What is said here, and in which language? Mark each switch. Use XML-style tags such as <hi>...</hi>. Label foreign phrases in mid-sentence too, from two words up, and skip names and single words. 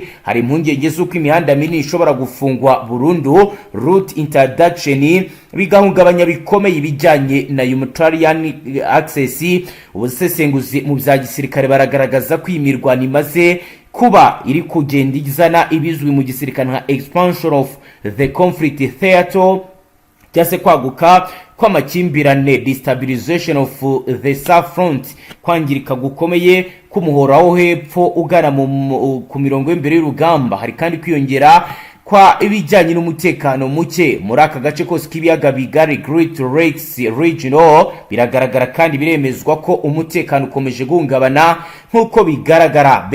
<rw>Hari impungenge z'uko imihanda minini ishobora gufungwa burundu</rw> <en>route interdiction</en> <rw>bigahungabanya bikomeye ibijyanye na</rw> <en>humanitarian access.</en> <rw>Ubusesenguzi mu bya gisirikare baragaragaza ko imirwano imaze kuba iri kugenda izana ibizwi mu gisirikare nka</rw> <en>expansion of the conflict theater</en> <rw>cyase kwaguka kw'amakimbirane</rw> <en>destabilization of the south front</en> <rw>kwangirika gukomeye kumuhoraho hepfo ugana ku mirongo y'imbere y'urugamba. Hari kandi kwiyongera kwa ibijyanye n'umutekano muke muri aka gace kose k'ibiyaga bigari</rw> <en>Great Lakes regional.</en> <rw>Biragaragara kandi biremezwa ko umutekano ukomeje guhungabana nkuko bigaragara.</rw>